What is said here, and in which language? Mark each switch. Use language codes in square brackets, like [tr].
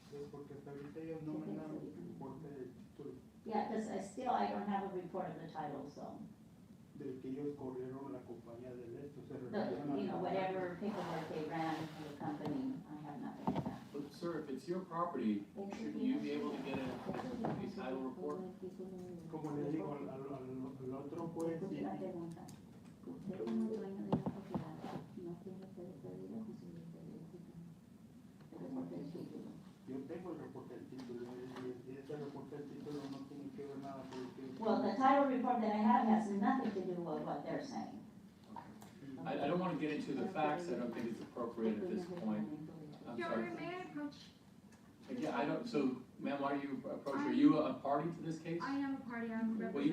[es] Porque hasta ahorita ellos no me dan reporte del título, [en] Yeah, because I don't have a report of the title, so, [es] del que ellos corrieron la compañía del esto, se refieren a [en] whatever paperwork they ran for the company, I have nothing of that. But sir, if it's your property, shouldn't you be able to get a title report? [es] como le digo al otro juez, y Una pregunta. Usted como dueño de la propiedad no tiene que pedir el reporte del título. yo tengo el reporte del título, y ese reporte del título no tiene que ver nada con lo que [en] Well, the title report that I have has nothing to do with what they're saying. I don't want to get into the facts, I don't think it's appropriate at this point. I'm Your sorry. Honor, may I approach? Yeah, I don't, so ma'am, why are you approaching, are you a party to this case? I am a party, I'm Will you